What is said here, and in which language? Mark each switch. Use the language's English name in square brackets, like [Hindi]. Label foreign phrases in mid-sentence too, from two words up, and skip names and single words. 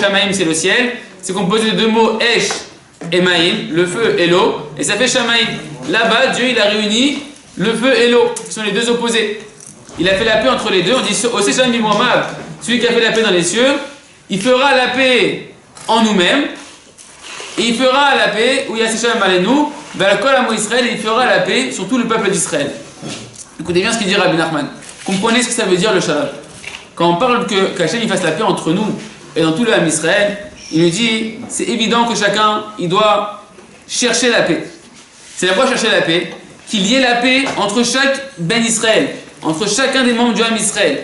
[French] Shamaïm c'est le ciel, c'est composé de deux mots Esh et Maïm, le feu et l'eau, et ça fait Shamaïm. Là-bas Dieu il a réuni le feu et l'eau, qui sont les deux opposés. Il a fait la paix entre les deux. On dit [Hebrew] עושה שלום במרומיו, [French] celui qui a fait la paix dans les cieux, il fera la paix en nous-mêmes, et il fera la paix où il y a [Hebrew] שלום עלינו ועל כל עמו ישראל, [French] et il fera la paix sur tout le peuple d'Israël. Écoutez bien ce qu'il dit Rabbi Nachman. Comprenez ce que ça veut dire le shalom. Quand on parle qu'Hachem il fasse la paix entre nous et dans tout le [Hebrew] עם ישראל, [French] il nous dit c'est évident que chacun il doit chercher la paix. C'est la quoi chercher la paix? Qu'il y ait la paix entre chaque [Hebrew] בן ישראל, [French] entre chacun des membres du [Hebrew] עם ישראל.